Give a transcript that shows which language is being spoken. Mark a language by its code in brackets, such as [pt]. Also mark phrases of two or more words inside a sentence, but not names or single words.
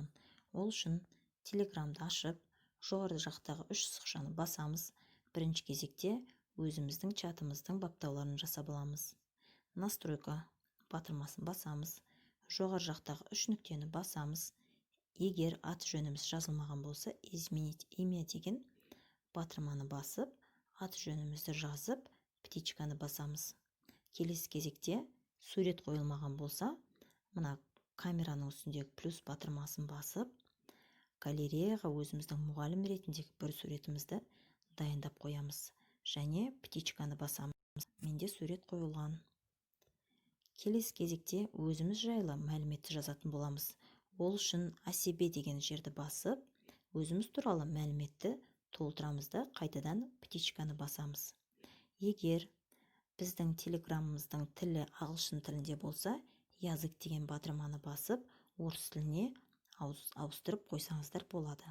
[kk] Ол үшін Telegramды ашып, жоғары жақтағы 3 сызықшаны басамыз. Бірінші кезекте өзіміздің чатымыздың баптауларын жасап аламыз. Настройка батырмасын басамыз. Жоғары жақтағы 3 нүктені басамыз. Егер аты жөніміз жазылмаған болса, [ru] изменить имя [kk] деген батырманы басып, аты жөнімізді жазып, птичканы басамыз. Келесі кезекте сурет қойылмаған болса, мына камераның үстіндегі плюс батырмасын басып, галереяға өзіміздің мұғалім ретіндегі бір суретімізді дайындап қоямыз. Және птичканы басамыз. Менде сурет қойылған. Келесі кезекте өзіміз жайлы мәліметті жазатын боламыз. Ол үшін [ru] о себе [kk] деген жерді басып, өзіміз туралы мәліметті толтырамыз да қайтадан птичканы басамыз. Егер біздің телеграмымыздың тілі ағылшын тілінде болса, язык деген батырманы басып, орыс тіліне ауыстырып қойсаңыздар болады.